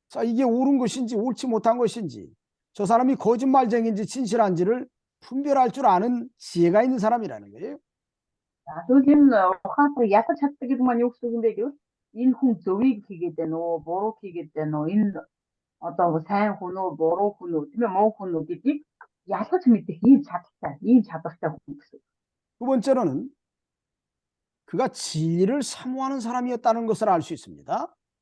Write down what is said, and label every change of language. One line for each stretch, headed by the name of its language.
Korean: 자, 이게 옳은 것인지 옳지 못한 것인지 저 사람이 거짓말쟁인지 진실한지를 분별할 줄 아는 지혜가 있는 사람이라는 거예요.
Mongolian: За тэгвэл энэ ухаалаг ялгаж чаддаг гэдэг маань юу гэсэн үг юм бэ гэвэл энэ хүн зөвийг хийгээд байна уу, бурууг хийгээд байна уу, энэ одоо сайн хүн үү, буруу хүн үү, тийм ээ муу хүн үү гэдгийг ялгаж мэдэх ийм чадвартай хүн гэсэн.
Korean: 두 번째로는 그가 진리를 사모하는 사람이었다는 것을 알 수 있습니다.